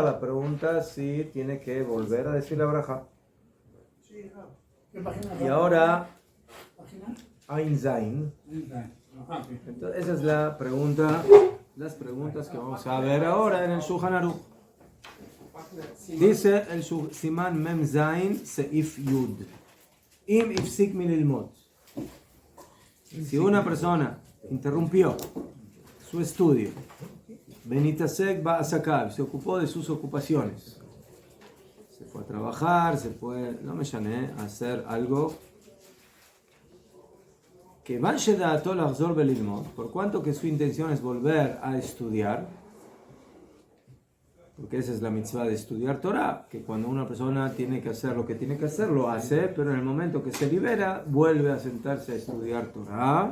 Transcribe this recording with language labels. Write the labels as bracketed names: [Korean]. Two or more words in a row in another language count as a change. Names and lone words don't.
[Spanish] La pregunta es si tiene que volver a decir la braja. Y ahora Ain Zain. Entonces, esa es la pregunta, las preguntas que vamos a ver ahora en el Shulchan Aruch. Dice el [Hebrew] סימן מ"ז סעיף י. אם הפסיק מן הלימוד. [Spanish] Si una persona interrumpió su estudio, Benitasek va a sacar, se ocupó de sus ocupaciones, se fue a trabajar, se fue, no me llané, a hacer algo que por cuanto que su intención es volver a estudiar, porque esa es la mitzvah de estudiar Torah, que cuando una persona tiene que hacer lo que tiene que hacer, lo hace, pero en el momento que se libera, vuelve a sentarse a estudiar Torah.